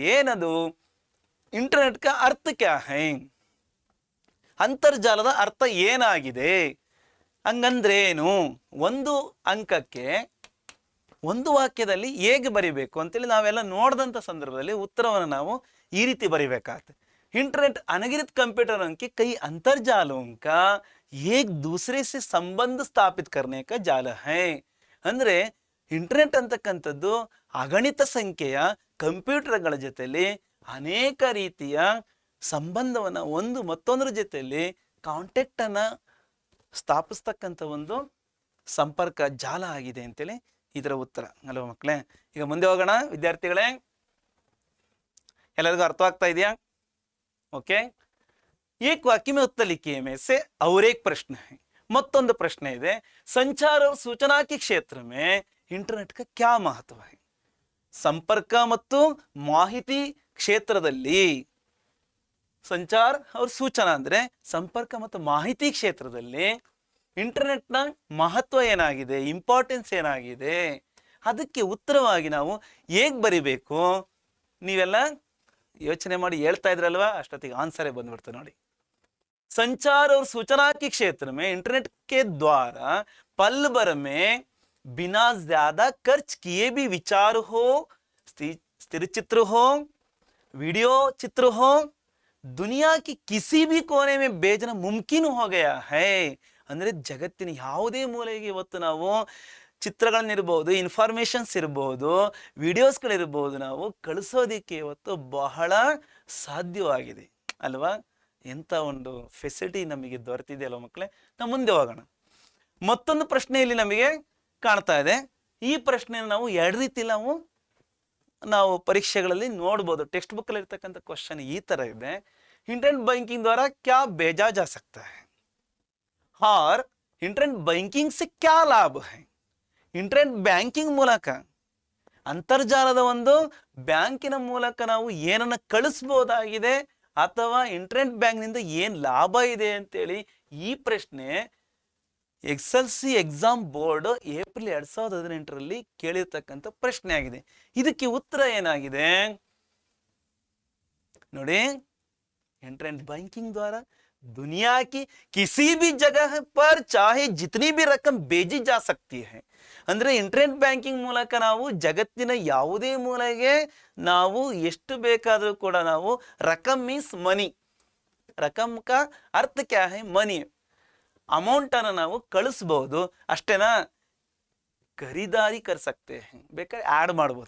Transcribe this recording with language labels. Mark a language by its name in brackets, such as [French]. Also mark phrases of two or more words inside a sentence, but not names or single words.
[Hindi] ಏನದು? इंटरनेट का अर्थ क्या है? [Kannada] ಅಂತರ್ಜಾಲದ ಅರ್ಥ ಏನಾಗಿದೆ? ಹಂಗಂದ್ರೇನು? ಒಂದು ಅಂಕಕ್ಕೆ ಒಂದು ವಾಕ್ಯದಲ್ಲಿ ಹೇಗೆ ಬರಿಬೇಕು ಅಂತೇಳಿ ನಾವೆಲ್ಲ ನೋಡಿದಂಥ ಸಂದರ್ಭದಲ್ಲಿ ಉತ್ತರವನ್ನು ನಾವು ಈ ರೀತಿ ಬರಿಬೇಕಾಗ್ತದೆ. [Hindi] इंटरनेट अनगिनत कंप्यूटरों के कई अंतर्जालों का एक दूसरे से संबंध स्थापित करने का जाल है. [Kannada] ಅಂದ್ರೆ ಇಂಟರ್ನೆಟ್ ಅಂತಕ್ಕಂಥದ್ದು ಅಗಣಿತ ಸಂಖ್ಯೆಯ ಕಂಪ್ಯೂಟರ್ಗಳ ಜೊತೆಲಿ ಅನೇಕ ರೀತಿಯ ಸಂಬಂಧವನ್ನು ಒಂದು ಮತ್ತೊಂದರ ಜೊತೆಲಿ ಕಾಂಟ್ಯಾಕ್ಟ್ ಅನ್ನ ಸ್ಥಾಪಿಸ್ತಕ್ಕಂಥ ಒಂದು ಸಂಪರ್ಕ ಜಾಲ ಆಗಿದೆ ಅಂತೇಳಿ ಇದರ ಉತ್ತರ ಅಲ್ವಾ ಮಕ್ಕಳೇ. ಈಗ ಮುಂದೆ ಹೋಗೋಣ ವಿದ್ಯಾರ್ಥಿಗಳೇ, ಎಲ್ಲರಿಗೂ ಅರ್ಥವಾಗ್ತಾ ಇದೆಯಾ? [Hindi] ओके, एक वाक्य में उत्तर लिखिए में से और एक प्रश्न है. [Kannada] मತ್ತೊಂದು ಪ್ರಶ್ನೆ ಇದೆ. [Hindi] ಸಂಚಾರ और सूचना के क्षेत्र में इंटरनेट का क्या महत्व है? [Kannada] ಸಂಪರ್ಕ ಮತ್ತು ಮಾಹಿತಿ ಕ್ಷೇತ್ರದಲ್ಲಿ, [Hindi] संचार और सूचना [Kannada] ಅಂದ್ರೆ ಸಂಪರ್ಕ ಮತ್ತು ಮಾಹಿತಿ ಕ್ಷೇತ್ರದಲ್ಲಿ ಇಂಟರ್ನೆಟ್ನ ಮಹತ್ವ ಏನಾಗಿದೆ, ಇಂಪಾರ್ಟೆನ್ಸ್ ಏನಾಗಿದೆ, ಅದಕ್ಕೆ ಉತ್ತರವಾಗಿ ನಾವು ಹೇಗೆ ಬರಿಬೇಕು? ನೀವೆಲ್ಲ ಯೋಚನೆ ಮಾಡಿ ಹೇಳ್ತಾ ಇದ್ರಲ್ವಾ, ಅಷ್ಟೊತ್ತಿಗೆ ಆನ್ಸರೇ ಬಂದ್ಬಿಡ್ತು ನೋಡಿ. [Hindi] संचार और सूचना के क्षेत्र में इंटरनेट के द्वारा पल भर में बिना ज्यादा खर्च किए भी विचार हो, स्थिर चित्र हो, वीडियो चित्र हो, दुनिया की किसी भी कोने में भेजना मुमकिन हो गया है. [Kannada] ಅಂದ್ರೆ ಜಗತ್ತಿನ ಯಾವುದೇ ಮೂಲೆಗೆ ಇವತ್ತು ನಾವು ಚಿತ್ರಗಳನ್ನಿರ್ಬೋದು, ಇನ್ಫಾರ್ಮೇಶನ್ಸ್ ಇರ್ಬೋದು, ವಿಡಿಯೋಸ್ಗಳಿರ್ಬೋದು, ನಾವು ಕಳಿಸೋದಿಕ್ಕೆ ಇವತ್ತು ಬಹಳ ಸಾಧ್ಯವಾಗಿದೆ ಅಲ್ವಾ. ಎಂಥ ಒಂದು ಫೆಸಿಲಿಟಿ ನಮಗೆ ದೊರೆತಿದೆ ಅಲ್ವ ಮಕ್ಕಳೇ. ನಾವು ಮುಂದೆ ಹೋಗೋಣ. ಮತ್ತೊಂದು ಪ್ರಶ್ನೆ ಇಲ್ಲಿ ನಮಗೆ ಕಾಣ್ತಾ ಇದೆ. ಈ ಪ್ರಶ್ನೆಯನ್ನು ನಾವು ಎರಡು ರೀತಿ ನಾವು ಪರೀಕ್ಷೆಗಳಲ್ಲಿ ನೋಡ್ಬೋದು. ಟೆಕ್ಸ್ಟ್ ಬುಕ್ಕಲ್ಲಿ ಇರ್ತಕ್ಕಂಥ ಕ್ವಶನ್ ಈ ಥರ ಇದೆ. [Hindi] इंटरनेट बैंकिंग द्वारा क्या भेजा जा सकता है और इंटरनेट बैंकिंग से क्या लाभ है. [Kannada] ಇಂಟರ್ನೆಟ್ ಬ್ಯಾಂಕಿಂಗ್ ಮೂಲಕ, ಅಂತರ್ಜಾಲದ ಒಂದು ಬ್ಯಾಂಕಿನ ಮೂಲಕ ನಾವು ಏನನ್ನ ಕಳಿಸ್ಬೋದಾಗಿದೆ ಅಥವಾ ಇಂಟರ್ನೆಟ್ ಬ್ಯಾಂಕ್ನಿಂದ ಏನು ಲಾಭ ಇದೆ ಅಂತೇಳಿ ಈ ಪ್ರಶ್ನೆ SSLC ಎಕ್ಸಾಮ್ ಬೋರ್ಡ್ ಏಪ್ರಿಲ್ 2018ರಲ್ಲಿ ಕೇಳಿರ್ತಕ್ಕಂಥ ಪ್ರಶ್ನೆ ಆಗಿದೆ. ಇದಕ್ಕೆ ಉತ್ತರ ಏನಾಗಿದೆ ನೋಡಿ. [Hindi] इंटरनेट बैंकिंग द्वारा दुनिया की किसी भी जगह पर चाहे जितनी भी रकम भेजी जा सकती है. [Kannada] ಅಂದ್ರೆ ಇಂಟರ್ನೆಟ್ ಬ್ಯಾಂಕಿಂಗ್ ಮೂಲಕ ನಾವು ಜಗತ್ತಿನ ಯಾವುದೇ ಮೂಲೆಗೆ ನಾವು ಎಷ್ಟು ಬೇಕಾದರೂ ಕೂಡ ನಾವು ರಕಮ್ [English] means money, [Hindi] रकम का अर्थ क्या है [English] money, amount [Kannada] ಅನ್ನು ನಾವು ಕಳಿಸ್ಬಹುದು. ಅಷ್ಟೇನಾ, [Hindi] खरीदारी कर सकते [Kannada] ಬೇಕಾದ್ರೆ ಆ್ಯಡ್ ಮಾಡ್ಬೋದು.